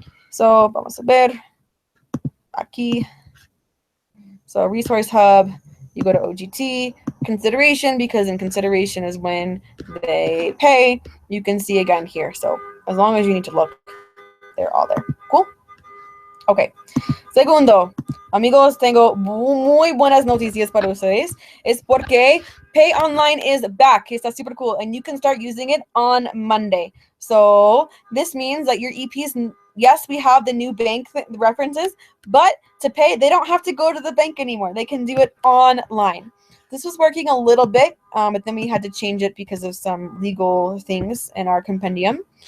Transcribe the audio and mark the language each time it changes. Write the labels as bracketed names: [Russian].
[English] So [Spanish] vamos a ver aquí. [English] So resource hub, you go to OGT, consideration, because in consideration is when they pay. You can see again here. So as long as you need to look, they're all there. Cool? Okay. [Spanish] Segundo, amigos, tengo muy buenas noticias para ustedes. Es porque Pay Online [English] is back. [Spanish] Está super cool. [English] And you can start using it on Monday. So this means that your EPs, yes, we have the new bank references, but to pay, they don't have to go to the bank anymore. They can do it online. This was working a little bit, but then we had to change it because of some legal things in our compendium.